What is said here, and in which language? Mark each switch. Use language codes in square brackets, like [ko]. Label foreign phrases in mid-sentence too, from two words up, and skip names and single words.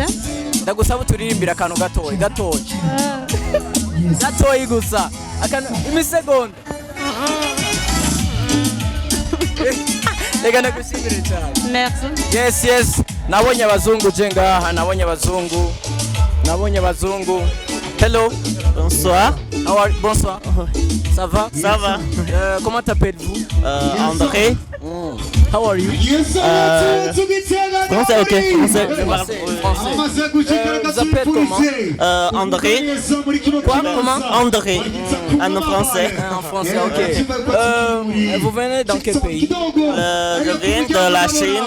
[rn] Ndagusaba turirimbira akantu gatoyi. Gatoyi gusa. Akantu imisegonda. Reka ndagushimire cyane. Merci. Yes. Nabonye abazungu je ngaha, nabonye abazungu. [en] Hello. [fr] Bonsoir. Bonsoir. Ça va? Ça va. Comment t'appelles-vous? André. [en] How are you? [fr] Français, ok. Français. Vous appelez comment? André. Quoi? Comment? André. En français. En français, ok. Vous venez dans quel pays? Je viens de la Chine.